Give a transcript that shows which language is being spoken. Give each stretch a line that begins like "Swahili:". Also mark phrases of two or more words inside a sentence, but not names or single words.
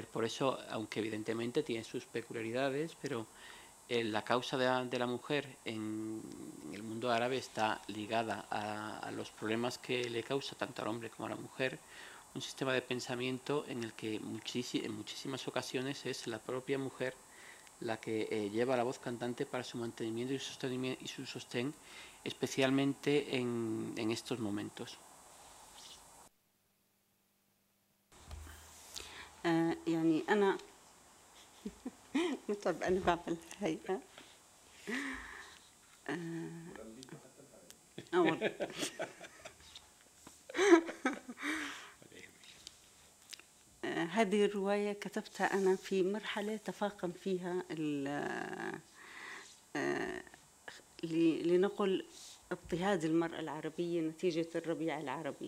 Spanish: Por eso, aunque evidentemente tiene sus peculiaridades, pero la causa de la mujer en el mundo árabe está ligada a los problemas que le causa tanto al hombre como a la mujer un sistema de pensamiento en el que en muchísimas ocasiones es la propia mujer la que lleva la voz cantante para su mantenimiento y su sostén, especialmente en estos momentos.
Arabic: يعني أنا متعب أنا بعمل هاي هذه الرواية كتبتها أنا في مرحلة تفاقم فيها لنقل اضطهاد المرأة العربية نتيجة الربيع العربي.